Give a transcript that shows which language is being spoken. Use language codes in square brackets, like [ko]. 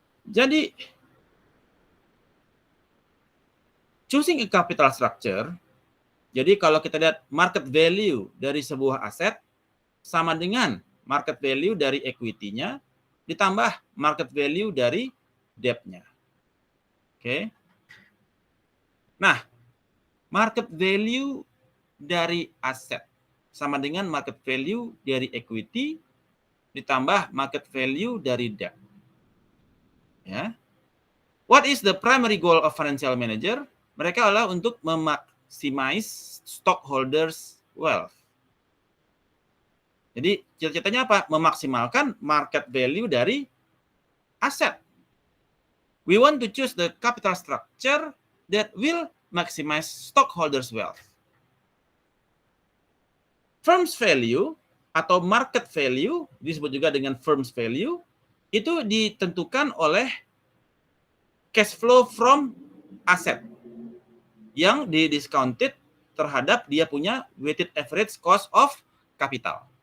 [id] Jadi choosing a capital structure, jadi kalau kita lihat market value dari sebuah aset sama dengan market value dari equity-nya ditambah market value dari debt-nya. Oke. Nah, market value dari aset sama dengan market value dari equity ditambah market value dari debt. Ya. [en] What is the primary goal of financial manager? [id] Mereka adalah untuk memaksimais stockholders wealth. Jadi cita-citanya apa? Memaksimalkan market value dari aset. [en] We want to choose the capital structure that will maximize stockholders wealth. [id] Firm's value atau market value, disebut juga dengan firm's value, itu ditentukan oleh cash flow from asset yang didiscounted terhadap dia punya weighted average cost of capital.